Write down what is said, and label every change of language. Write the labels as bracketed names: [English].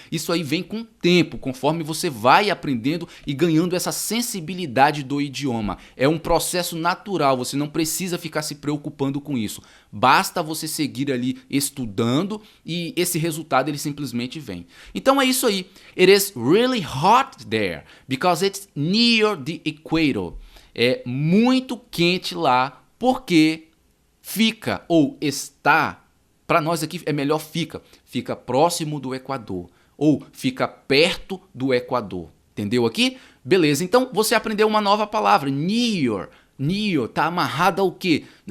[Portuguese] Isso aí vem com o tempo, conforme você vai aprendendo e ganhando essa sensibilidade do idioma. É um processo natural, você não precisa ficar se preocupando com isso. Basta você seguir ali estudando e esse resultado ele simplesmente vem. Então é isso aí. [English] It is really hot there because it's near the equator. [Portuguese] É muito quente lá porque fica ou está, para nós aqui é melhor fica próximo do Equador ou fica perto do Equador. Entendeu aqui? Beleza, então você aprendeu uma nova palavra, near. Near tá amarrado ao quê?